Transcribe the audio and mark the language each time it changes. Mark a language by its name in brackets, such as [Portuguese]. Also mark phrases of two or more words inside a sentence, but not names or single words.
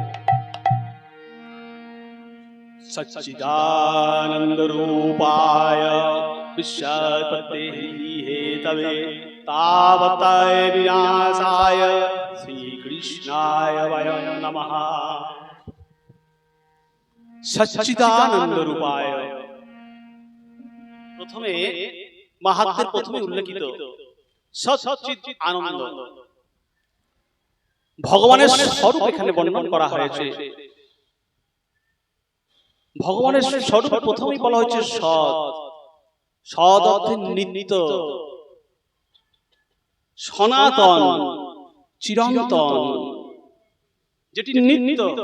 [Sanskrit] सच्चिदानंद रूपाय विश्वपते हेतवे तावताय विनाशाय श्री कृष्णाय वयं नमः। सच्चिदानंद रूपाय [Bangla] প্রথমে মহাত্মের প্রথমে উল্লেখিত সচ্চিদ আনন্দ ভগবানের স্বরূপ এখানে বর্ণন করা হয়েছে। ভগবানের স্বরূপ প্রথমেই বলা হয়েছে সৎ। সৎ অর্থে নিত্য, সনাতন, চিরন্তন, যেটি নিত্য।